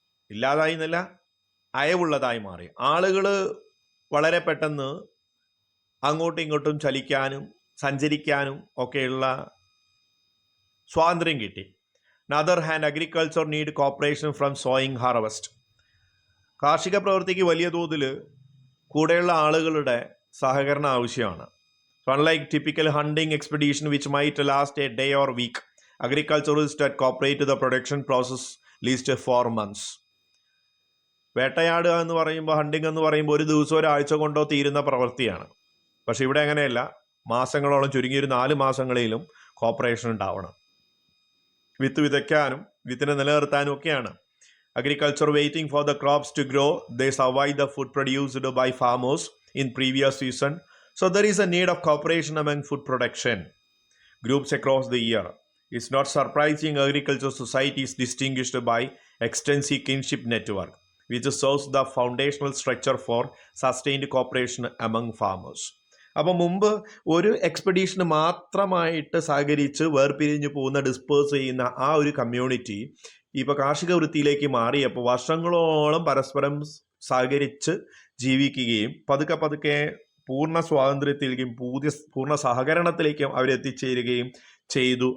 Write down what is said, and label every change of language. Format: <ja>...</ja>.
<ml>ഇല്ലാതായി എന്നല്ല, അയവുള്ളതായി മാറി. ആളുകൾ വളരെ പെട്ടെന്ന് അങ്ങോട്ടും ഇങ്ങോട്ടും ചലിക്കാനും സഞ്ചരിക്കാനും ഒക്കെയുള്ള സ്വാതന്ത്ര്യം കിട്ടി.</ml> <en>Other hand agriculture need cooperation from sowing harvest.</en> <ml>കാർഷിക പ്രവൃത്തിക്ക് വലിയ തോതിൽ കൂടെയുള്ള ആളുകളുടെ സഹകരണം ആവശ്യമാണ്.</ml> <en>So unlike typical hunting expedition which might last a day or week, agriculturists that cooperate to the production process least 4 months.</en> <ml>വേട്ടയാടുക എന്ന് പറയുമ്പോൾ, ഹണ്ടിങ് എന്ന് പറയുമ്പോൾ ഒരു ദിവസം ഒരാഴ്ച കൊണ്ടോ തീരുന്ന പ്രവൃത്തിയാണ്. പക്ഷെ ഇവിടെ അങ്ങനെയല്ല, മാസങ്ങളോളം, ചുരുങ്ങിയൊരു 4 മാസങ്ങളിലും കോപ്പറേഷൻ ഉണ്ടാവണം. വിത്ത് വിതയ്ക്കാനും വിത്തിനെ നിലനിർത്താനും ഒക്കെയാണ്.</ml> <en>Agriculture waiting for the crops to grow, they survive the food produced by farmers in previous season. So there is a need of cooperation among food production groups across the year. It's not surprising agriculture society is distinguished by extensive kinship network, which serves the foundational structure for sustained cooperation among farmers.</en> <ml>അപ്പോൾ മുമ്പ് ഒരു എക്സ്പെഡീഷന് മാത്രമായിട്ട് സഹകരിച്ച് വേർപിരിഞ്ഞു പോകുന്ന, disperse ചെയ്യുന്ന ആ ഒരു കമ്മ്യൂണിറ്റി ഇപ്പോൾ കാർഷിക വൃത്തിയിലേക്ക് മാറിയപ്പോൾ വർഷങ്ങളോളം പരസ്പരം സഹകരിച്ച് ജീവിക്കുകയും പതുക്കെ പൂർണ്ണ സ്വാതന്ത്ര്യത്തിലേക്കും പൂർണ്ണ സഹകരണത്തിലേക്കും അവരെത്തിച്ചേരുകയും ചെയ്തു.</ml>